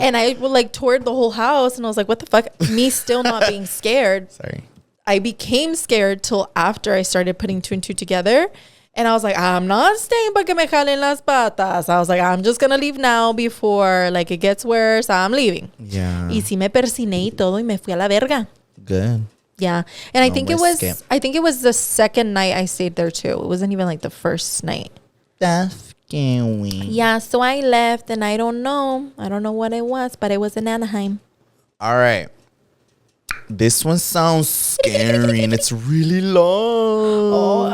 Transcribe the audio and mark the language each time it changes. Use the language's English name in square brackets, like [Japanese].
[English] And I like toured the whole house and I was like, what the fuck? Me still not being scared. Sorry. I became scared till after I started putting two and two together. And I was like, I'm not staying [Spanish] pa que me jalen las patas. [English] I was like, I'm just going to leave now before like it gets worse. I'm leaving. Yeah. [Spanish] Y sí me persiné y todo y me fui a la verga. [English] Good. Yeah. And I No think it was the second night I stayed there too. It wasn't even like the first night. That's scary. Yeah. So I left and I don't know what it was, but it was in Anaheim. All right. This one sounds scary and it's really long.